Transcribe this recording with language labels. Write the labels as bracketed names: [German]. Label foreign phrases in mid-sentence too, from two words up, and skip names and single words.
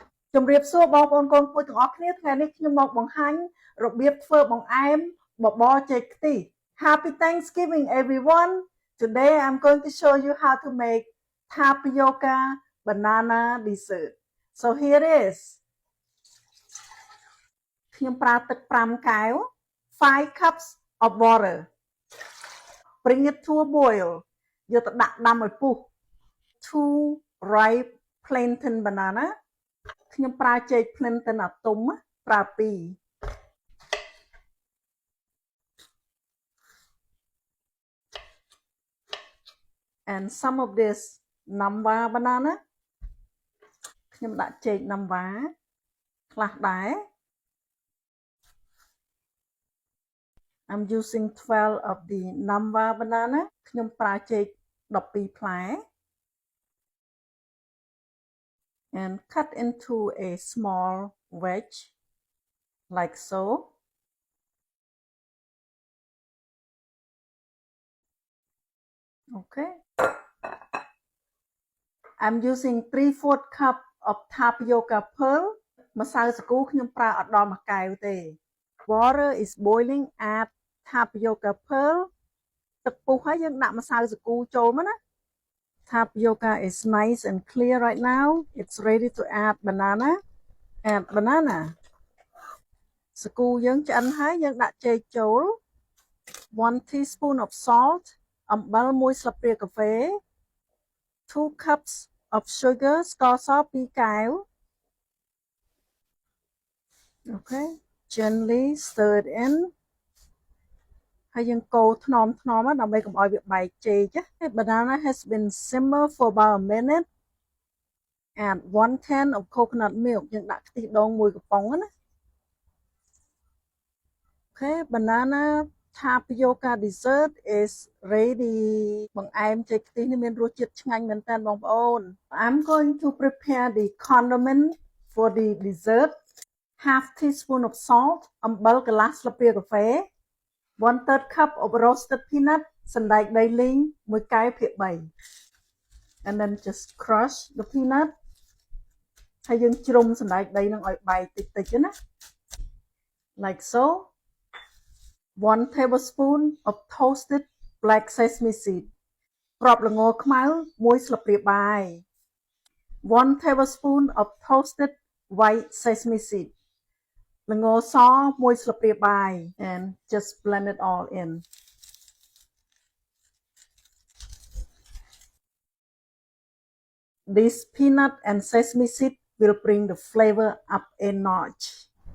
[Khmer] ជំរាបសួរបងប្អូនកូនគួយទាំងអស់គ្នាថ្ងៃនេះខ្ញុំមកបង្ហាញរបៀបធ្វើបង្អែមបបរចេកខ្ទិះ [English] Happy Thanksgiving everyone. Today I'm going to show you how to make tapioca banana dessert. So here is [Khmer] ខ្ញុំប្រើទឹក5កែវ [English] 5 cups of water. Bring it to a boil. [Khmer] យកទៅដាក់ដាំឲ្យពុះ [English] 2 ripe plantain banana. [Khmer] ខ្ញុំប្រើចេក plantain អាទុំប្រើ2 [English] and some of this Namwa banana [Khmer] ខ្ញុំដាក់ចេក Namwa ខ្លះដែរ [English] I'm using 12 of the Namwa banana [Khmer] ខ្ញុំប្រើចេក 12 ផ្លែ [English] and cut into a small wedge like so. Okay. I'm using 3/4 cup of tapioca pearl [Khmer] ម្សៅសាគូខ្ញុំប្រើអត់ដល់មួយកែវទេ [English] Water is boiling. Add tapioca pearl [Khmer] ទឹកពុះហើយយើងដាក់ម្សៅសាគូចូលមកណា [English] Tapioca is nice and clear right now. It's ready to add banana. Add banana. [Khmer] សាគូយើងឆ្អិនហើយយើងដាក់ចេកចូល [English] 1 teaspoon of salt [Khmer] អំបិល1ស្លាបព្រាកាហ្វេ [English] 2 cups of sugar [Khmer] ស្ករស2កែវ [English] Okay, gently stir it in [Khmer] ហើយយើងកូរថ្នមដើម្បីកុំឲ្យវាបែកចេក [English] Banana has been simmer for about a minute. Add 1 can of coconut milk [Khmer] យើងដាក់ខ្ទិះដូង1កំប៉ុងណា [English] Okay, banana tapioca dessert is ready. [Khmer] បង្អែមចេកខ្ទិះនេះមានរសជាតិឆ្ងាញ់មែនតើបងប្អូន [English] I'm going to prepare the condiment for the dessert. Half teaspoon of salt [Khmer] អំបិលកន្លះស្លាបព្រាកាហ្វេ [English] 1/3 cup of roasted peanut [Khmer] សណ្តែកដីលីង1កែវភាគ3 [English] and then just crush the peanut [Khmer] ហើយយើងជ្រុំសណ្តែកដីនឹងឲ្យបែកតិចៗណា [English] like so. 1 tablespoon of toasted black sesame seed [Khmer] គ្រាប់ល្ងខ្មៅ1ស្លាបព្រាបាយ [English] 1 tablespoon of toasted white sesame seed [Khmer] ល្ងស1ស្លាបព្រាបាយ [English] and just blend it all in. This peanut and sesame seed will bring the flavor up a notch.